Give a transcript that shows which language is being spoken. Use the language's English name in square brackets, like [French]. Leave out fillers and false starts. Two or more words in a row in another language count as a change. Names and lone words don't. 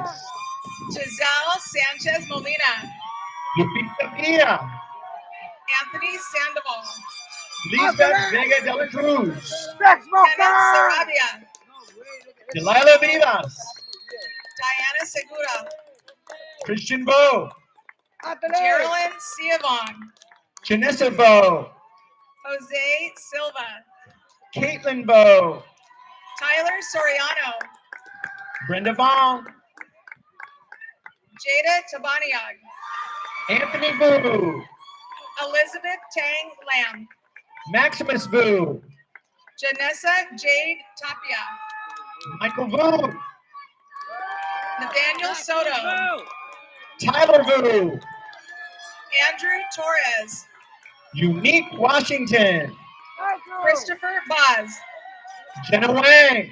[English] Giselle Sanchez Molina, Lupita Mia, Anthony Sandoval, Lisbeth Vega de la Cruz, Kenneth Sarabia, Delilah Vivas, Diana Segura, Christian Bo, Geraldine Siavon, Janessa Bo, Jose Silva, Caitlin Bo, Tyler Soriano, Brenda Vaughn, Jada Tabaniag, Anthony Boo, Elizabeth Tang Lam, Maximus Boo, Janessa Jade Tapia, Michael Boo, Nathaniel Soto, Tyler Boo, Andrew Torres, Unique Washington, Christopher Boz, Jenna Wang,